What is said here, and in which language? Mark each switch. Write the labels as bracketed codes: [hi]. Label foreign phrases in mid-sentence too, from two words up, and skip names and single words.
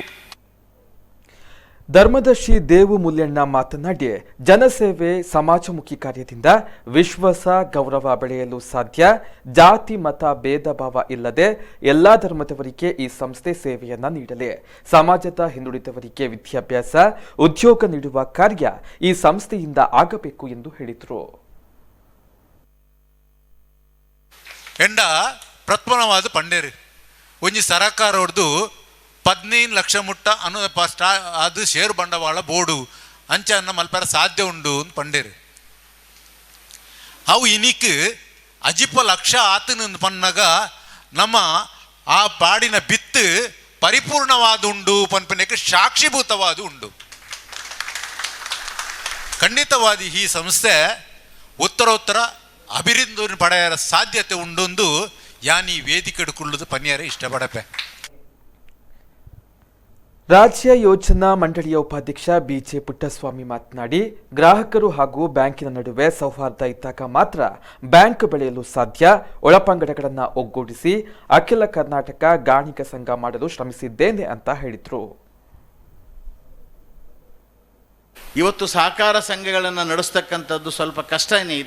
[kn] ಧರ್ಮದರ್ಶಿ ದೇವು ಮೂಲ್ಯಣ್ಣ ಮಾತನಾಡಿ, ಜನಸೇವೆ ಸಮಾಜಮುಖಿ ಕಾರ್ಯದಿಂದ ವಿಶ್ವಾಸ ಗೌರವ ಬೆಳೆಯಲು ಸಾಧ್ಯ. ಜಾತಿ ಮತ ಭೇದ ಭಾವ ಇಲ್ಲದೆ ಎಲ್ಲಾ ಧರ್ಮದವರಿಗೆ ಈ ಸಂಸ್ಥೆ ಸೇವೆಯನ್ನ ನೀಡಲಿ. ಸಮಾಜದ ಹಿಂದುಳಿದವರಿಗೆ ವಿದ್ಯಾಭ್ಯಾಸ, ಉದ್ಯೋಗ ನೀಡುವ ಕಾರ್ಯ ಈ ಸಂಸ್ಥೆಯಿಂದ ಆಗಬೇಕು ಎಂದು ಹೇಳಿದರು. [tcy] ಎಂಡ ಪ್ರಥಮವಾದ ಪಂಡೇರು ಒಂಜಿ ಸರಕಾರ ಹೊಡೆದು 15 ಲಕ್ಷ ಮುಟ್ಟ ಅದು ಷೇರು ಬಂಡವಾಳ ಬೋರ್ಡು ಅಂಚೆ ಅನ್ನ ಮಲ್ಪರ ಸಾಧ್ಯ ಉಂಡು ಅಂತ ಪಂಡೇರು. ಅವು ಇನಿಕ್ ಅಜಿಪ ಲಕ್ಷ ಆತನ ಪನ್ನಾಗ ನಮ್ಮ ಆ ಪಾಡಿನ ಬಿತ್ತು ಪರಿಪೂರ್ಣವಾದ ಉಂಡು ಪನ್ಪನಕ್ಕೆ ಸಾಕ್ಷಿಭೂತವಾದ ಉಂಡು. ಖಂಡಿತವಾದಿ ಈ ಸಂಸ್ಥೆ ಉತ್ತರೋತ್ತರ ಅಭಿವೃದ್ಧಿ ಪಡೆಯರ ಸಾಧ್ಯತೆ ಉಂಡೊಂದು ಯಾನಿ ವೇದಿಕೆ ಹಿಡ್ಕೊಳ್ಳೋದು ಪನ್ಯಾರೆ ಇಷ್ಟಪಡಪೆ. [kn] ರಾಜ್ಯ ಯೋಜನಾ ಮಂಡಳಿಯ ಉಪಾಧ್ಯಕ್ಷ ಬಿಜೆ ಪುಟ್ಟಸ್ವಾಮಿ ಮಾತನಾಡಿ, ಗ್ರಾಹಕರು ಹಾಗೂ ಬ್ಯಾಂಕಿನ ನಡುವೆ ಸೌಹಾರ್ದ ಇದ್ದಾಗ ಮಾತ್ರ ಬ್ಯಾಂಕ್ ಬೆಳೆಯಲು ಸಾಧ್ಯ. ಒಳಪಂಗಡಗಳನ್ನು ಒಗ್ಗೂಡಿಸಿ ಅಖಿಲ ಕರ್ನಾಟಕ ಗಾಣಿಗ ಸಂಘ ಮಾಡಲು ಶ್ರಮಿಸಿದ್ದೇನೆ ಅಂತ ಹೇಳಿದರು. ಇವತ್ತು ಸಹಕಾರ ಸಂಘಗಳನ್ನು ನಡೆಸ್ತಕ್ಕಂಥದ್ದು ಸ್ವಲ್ಪ ಕಷ್ಟನೇ ಇದೆ.